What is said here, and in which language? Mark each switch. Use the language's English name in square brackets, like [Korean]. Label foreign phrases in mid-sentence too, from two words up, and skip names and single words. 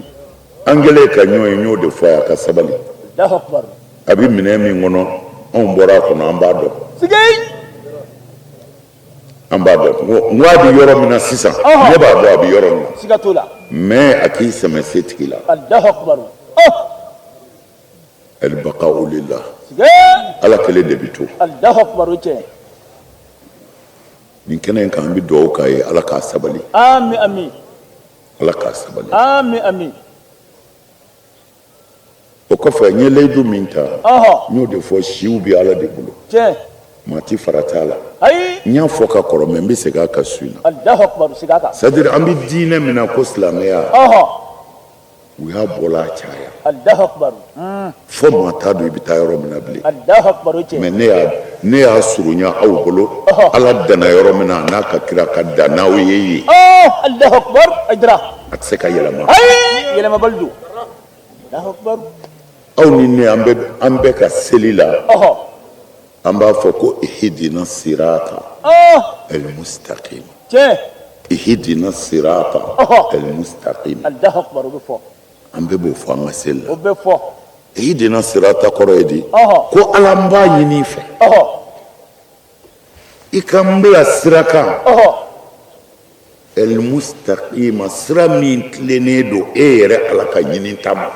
[Bambara] an kɛlen ka ɲɔgɔn ye n y'o de fɔ a ye a ka sabali [Arabic] الله أكبر [Bambara] a bɛ minɛn min kɔnɔ anw bɔra a kɔnɔ an b'a dɔn sigay an b'a dɔn n ko a bɛ yɔrɔ min na sisan ne b'a dɔn a bɛ yɔrɔ min na siga t'o la mais a k'i sɛmɛ setigi la [Arabic] الله أكبر البقاء لله [Bambara] sigay ala kelen de bɛ to [Arabic] الله أكبر [Bambara] o tiɲɛ nin kɛnɛ in kan an bɛ dugawu k'a ye ala k'a sabali [Arabic] آمين آمين [Bambara] ala k'a sabali [Arabic] آمين آمين [Bambara] o kɔfɛ n ye layidu min ta n y'o de fɔ siw bɛ ala de bolo tiɲɛ maa ti fara t'a la ayi n y'a fɔ ka kɔrɔ mɛ n bɛ segin a kan su in na [Arabic] الله أكبر [Bambara] siga kan [French] c'est à dire [Bambara] an bɛ diinɛ min na ko silamɛya u y'a bɔla a caya [Arabic] الله أكبر [Bambara] fo maa t'a dɔn i bɛ taa yɔrɔ min na bilen [Arabic] الله أكبر [Bambara] o tiɲɛ mɛ ne y'a surunya aw bolo ala danna yɔrɔ min na a n'a ka kira ka dan n'aw ye yen [Arabic] الله أكبر Aidara [Bambara] a tɛ se ka yɛlɛma ayi yɛlɛmabali don [Arabic] الله أكبر [Bambara] aw ni ne an bɛ ka seli la an b'a fɔ ko [Arabic] اهدنا الصراط المستقيم [Bambara] tiɲɛ [Arabic] اهدنا الصراط المستقيم الله أكبر [Bambara] o bɛ fɔ an bɛɛ b'o fɔ an ka seli la o bɛ fɔ [Arabic] اهدنا الصراط [Bambara] kɔrɔ ye di ko ala n b'a ɲini i fɛ i ka n bila sira kan المستقيم sira min tilennen don e yɛrɛ ala ka ɲini ta ma